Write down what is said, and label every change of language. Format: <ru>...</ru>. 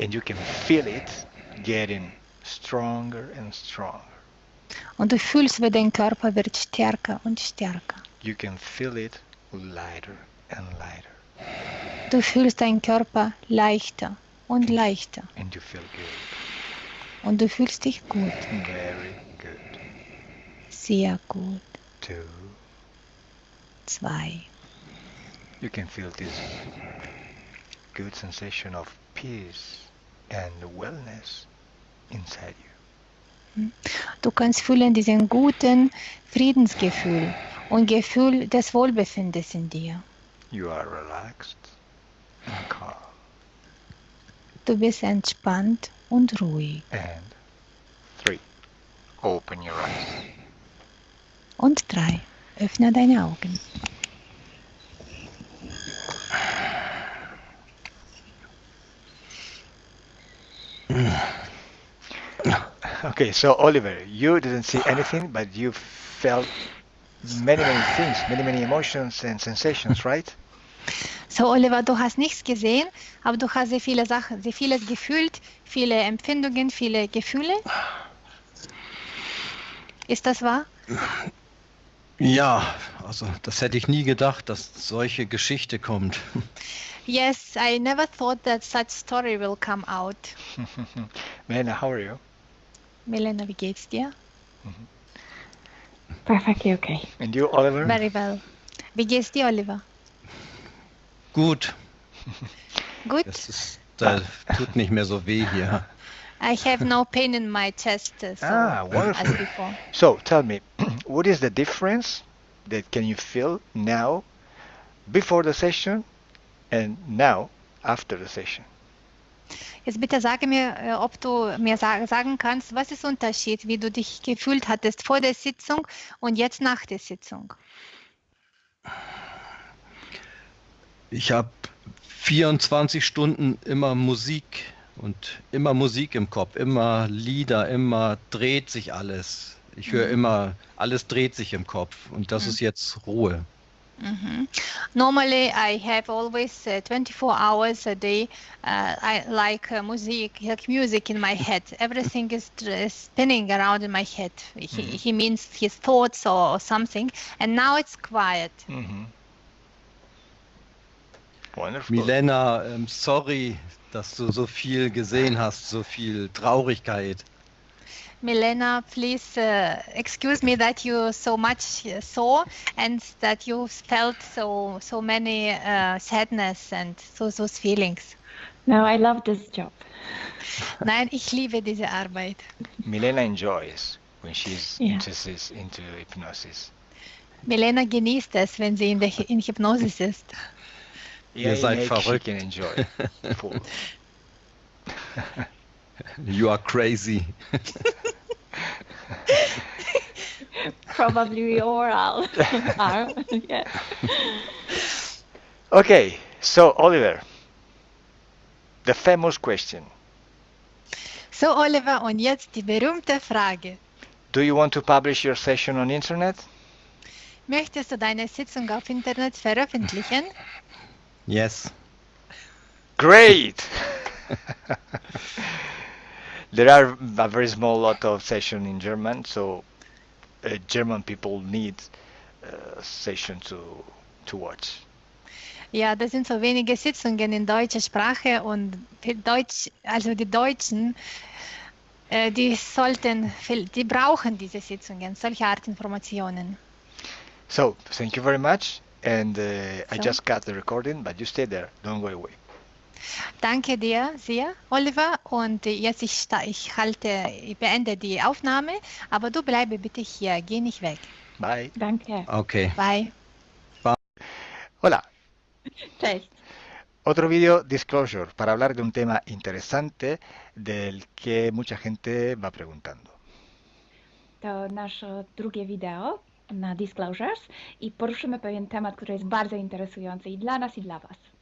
<en>And you can feel it getting stronger and stronger.</en> <de>Und du fühlst, wie dein Körper wird stärker und stärker.</de> <en>You can feel it lighter and lighter.</en> <de>Du fühlst deinen Körper leichter und leichter.</de> <en>And you feel good.</en> <de>Und du fühlst dich gut.</de> <en>Very good.</en> <de>Sehr gut.</de> <en>2.</en> <de>2.</de> <en>You can feel this good sensation of peace and wellness inside you.</en> <de>Du kannst fühlen diesen guten Friedensgefühl und Gefühl des Wohlbefindens in dir.</de> <en>You are relaxed and calm.</en> <de>Du bist entspannt und ruhig.</de> <en>And 3. Open your eyes.</en> <de>Und 3. Öffne deine Augen.</de> <en>Okay, so Oliver, you didn't see anything, but you felt many things, many emotions and sensations, right?</en> <de>So, Oliver, du hast nichts gesehen, aber du hast sehr viele Sachen, sehr vieles gefühlt, viele Empfindungen, viele Gefühle. Ist das wahr? Ja, also das hätte ich nie gedacht, dass solche Geschichte kommt.</de> <en>Yes, I never thought that such story will come out. Milena, how are you?</en> <de>Milena, wie geht's dir?</de> <en>Perfectly okay. And you, Oliver? Very well.</en> <de>Wie geht's dir, Oliver? Gut, Gut? da tut nicht mehr so weh hier.</de> <en>I have no pain in my chest, so as Wonderful. before. So, tell me, what is the difference that can you feel now, before the session, and now, after the session?</en> <de>Jetzt bitte sage mir, ob du mir sagen kannst, was ist der Unterschied, wie du dich gefühlt hattest vor der Sitzung und jetzt nach der Sitzung? Ich habe 24 Stunden immer Musik und immer Musik im Kopf, immer Lieder, immer dreht sich alles. Ich höre immer, alles dreht sich im Kopf und das ist jetzt Ruhe.</de> <en>Normally, I have always 24 hours a day. I like music in my head. Everything is spinning around in my head. He means his thoughts or something. And now it's quiet. Wonderful.</en> <de>Milena, sorry, dass du so viel gesehen hast, so viel Traurigkeit.</de> <en>Milena, please excuse me that you so much saw and that you felt so many sadness and those feelings. No, I love this job.</en> <de>Nein, ich liebe diese Arbeit.</de> <en>Milena enjoys when she's Yeah. interested into hypnosis.</en> <de>Milena genießt es, wenn sie in Hypnosis ist. Ihr seid</de> <en>She</en> <de>verrückt.</de> <en>can enjoy full. You are crazy. Probably we all are. Yeah. Okay, so Oliver, the famous question.</en> <de>So, Oliver, und jetzt die berühmte Frage.</de> <en>Do you want to publish your session on internet?</en> <de>Möchtest du deine Sitzung auf Internet veröffentlichen?</de> <en>Yes. Great! There are a very small lot of sessions in German, so German people need session to watch.</en> <de>Ja, das sind so wenige Sitzungen in deutscher Sprache und für Deutsch, also die Deutschen, die brauchen diese Sitzungen, solche Art Informationen.</de> <en>So, thank you very much, and I just got the recording, but you stay there, don't go away.</en> <de>Danke dir sehr, Oliver, und jetzt ich beende die Aufnahme, aber du bleibe bitte hier, geh nicht weg.</de> <en>Bye.</en> <de>Danke.</de> <en>Okay. Bye.</en> <es>Hola.</es> <pl>Cześć.</pl> <es>Otro video disclosure para hablar de un tema interesante del que mucha gente va preguntando.</es> <pl>To nasze drugie wideo na Disclosures i poruszymy pewien temat, który jest bardzo interesujący i dla nas, i dla Was.</pl>